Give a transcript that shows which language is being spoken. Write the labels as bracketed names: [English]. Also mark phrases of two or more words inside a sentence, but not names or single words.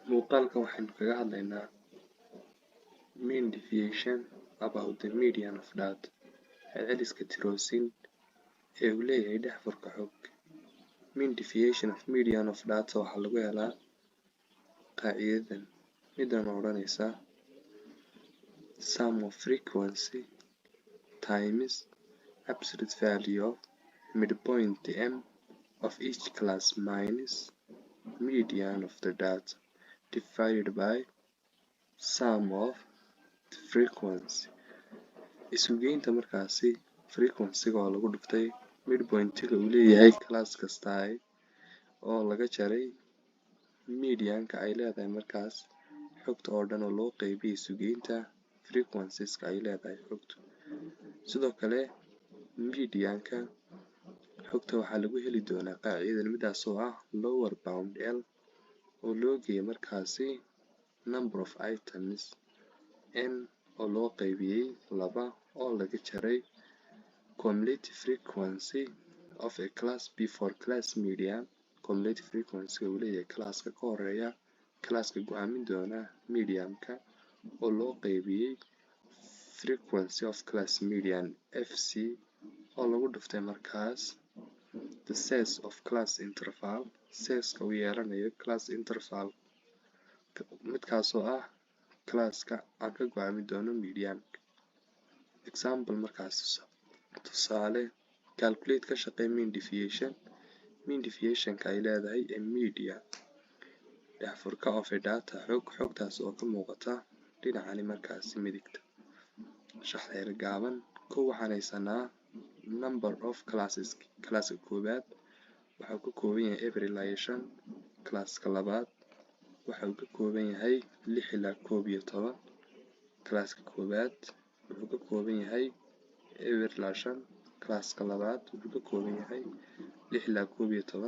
[Somali] muuqaalkan waxaynu kaga hadlaynaa [English] mean deviation about the median of data [Somali] celceliska tiroosin ee uu leeyahay daahfurka xog. [English] Mean deviation of median of data [Somali] waxaa lagu helaa qaacidadan midan odhanaysa [English] sum of frequency times absolute value of midpoint m of each class minus median of the data divided by sum of the frequency. [Somali] Isugeynta markaasi frequency-ga oo lagu dhuftay midpoint-ga uu leeyahay class kasta oo laga jaray median-ka ay leedahay markaas xogta oo dhan oo loo qaybiyay isugeynta frequencies-ka ay leedahay xogtu. Sidoo kale median-ka xogta waxaa lagu heli doonaa qaacidadan midaas oo ah [English] lower bound L [Somali] oo loo geeyay markaasi [English] number of items n [Somali] oo loo qaybiyay 2 oo laga jaray [English] cumulative frequency of a class before class median. Cumulative frequency [Somali] uu leeyahay classka ka horeeya classka go'aamin doona median-ka oo loo qaybiyay [English] frequency of class median fc [Somali] oo lagu dhuftay markaas [English] the size of class interval [Somali] size-ka uu yeelanayo [English] class interval [Somali] midkaas oo ah classka aan ka go'aamin doono median. Example markaas tusaale calculate ka shaqee [English] mean deviation. Mean deviation-ka [Somali] ay leedahay ee median daahfurka [English] of a data [Somali] xogtaas oo ka muuqata dhinacani markaasi midigta. Shaxdeer gaaban waxaan haysanaa [English] number of classes. [Somali] Classka koowaad waxa uu ka kooban yahay eber ilaa 5. Classka labaad waxa uu ka kooban yahay 6 ilaa 11. Classka koowaad wuxuu ka kooban yahay eber ilaa 5. Classka labaad wuxuu ka kooban yahay 6 ilaa 11.